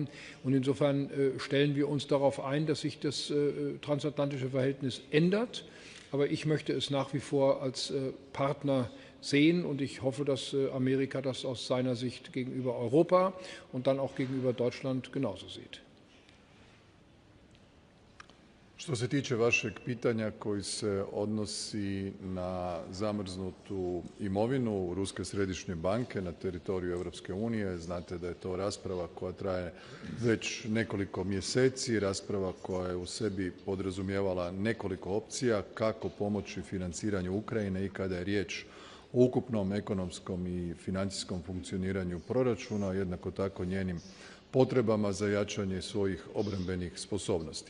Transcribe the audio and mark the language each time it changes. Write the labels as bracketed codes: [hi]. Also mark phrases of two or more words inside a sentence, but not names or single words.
[de] Und insofern stellen wir uns darauf ein, dass sich das transatlantische Verhältnis ändert. Aber ich möchte es nach wie vor als Partner sehen, und ich hoffe, dass Amerika das aus seiner Sicht gegenüber Europa und dann auch gegenüber Deutschland genauso sieht. [hr] Što se tiče vašeg pitanja koji se odnosi na zamrznutu imovinu Ruske središnje banke na teritoriju Europske unije, znate da je to rasprava koja traje već nekoliko mjeseci, rasprava koja je u sebi podrazumijevala nekoliko opcija kako pomoći financiranju Ukrajine i kada je riječ o ukupnom ekonomskom i financijskom funkcioniranju proračuna, jednako tako njenim potrebama za jačanje svojih obrambenih sposobnosti.